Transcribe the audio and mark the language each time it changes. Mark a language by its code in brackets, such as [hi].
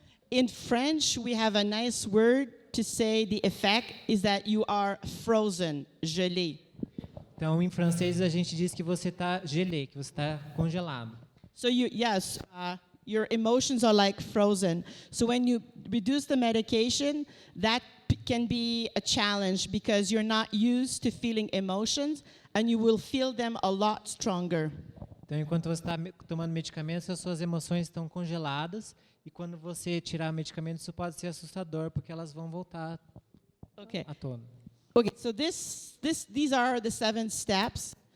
[en] In French, we have a nice word to say the effect is that you are frozen, gelé. [pt] Então, em francês, a gente diz que você está gelé, que você está congelado. [en] So your emotions are like frozen. So when you reduce the medication, that can be a challenge because you're not used to feeling emotions and you will feel them a lot stronger. [pt] Então, enquanto você está tomando medicamentos, as suas emoções estão congeladas. E quando você tirar o medicamento, isso pode ser assustador, porque elas vão voltar à tona. [en] Okay, so these are the 7 steps.